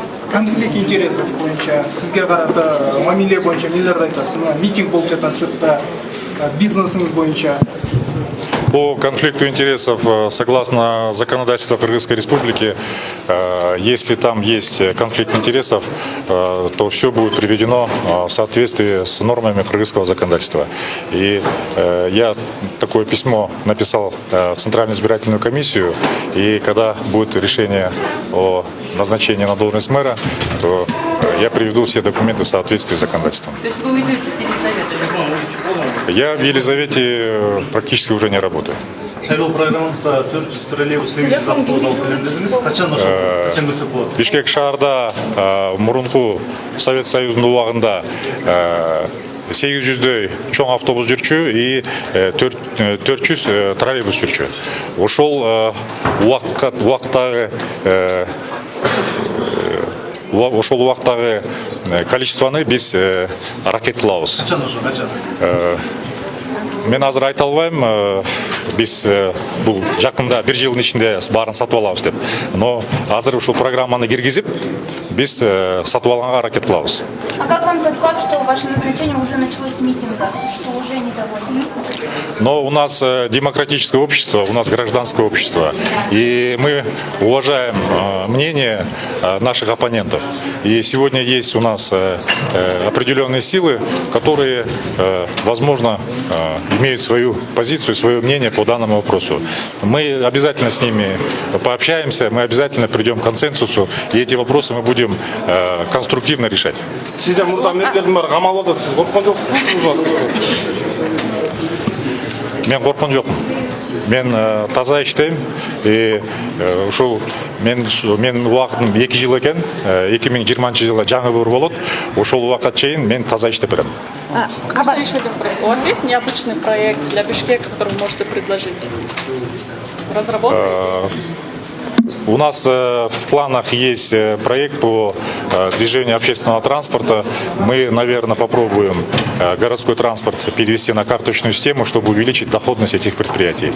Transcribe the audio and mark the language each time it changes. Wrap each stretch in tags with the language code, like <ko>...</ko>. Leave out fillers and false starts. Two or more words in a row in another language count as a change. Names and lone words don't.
<ru>конфликт интересов</ru> <ky>боюнча сизге карата мамиле боюнча эмнелерди айтасыз? Мына митинг болуп жатат сыртта, бизнесиңиз боюнча.</ky> <ru>По конфликту интересов, согласно законодательству Кыргызской Республики, если там есть конфликт интересов, то все будет приведено в соответствии с нормами кыргызского законодательства. И я такое письмо написал в Центральную избирательную комиссию, и когда будет решение о назначении на должность мэра, то я приведу все документы в соответствии с законодательством. То есть вы уйдете с Елизаветой? Я в Елизавете практически уже не работаю.</ru> <ky>Шайлоо программаңызда 400 троллейбус 800 автобус алып келем дедіңіз. Качан көсөк болот? Бишкек шаарда мурунку Совет Союзунун убагында 800дөй чоң автобус жүрчү и 400 троллейбус жүрчү. Ошол убактагы количествоны биз аракеттелебиз. Качан? Мен азыр айта албайм, биз бул жакында бир жылдын ичинде баарын сатып алабыз деп. Но азыр ушул программаны киргизип, биз сатып алганга аракет кылабыз.</ky> <ru>А как вам тот факт, что ваше назначение уже началось с митинга, что уже недовольны? Но у нас демократическое общество, у нас гражданское общество, и мы уважаем мнение наших оппонентов. И сегодня есть у нас определенные силы, которые, возможно, имеют свою позицию, свое мнение по данному вопросу. Мы обязательно с ними пообщаемся, мы обязательно придем к консенсусу, и эти вопросы мы будем конструктивно решать.</ru> <ky>Мен корккон жокмун. Мен таза иштейм. Ушул мен убактым 2 жыл экен. 2020-жылы жаңы выбор болот. Ошол убакка чейин мен таза иштеп берем.</ky> <ru>Можно еще один вопрос? У вас есть необычный проект для Бишкека, который вы можете предложить? Разработаете? У нас в планах есть проект по движению общественного транспорта. Мы, наверное, попробуем городской транспорт перевести на карточную систему, чтобы увеличить доходность этих предприятий.</ru>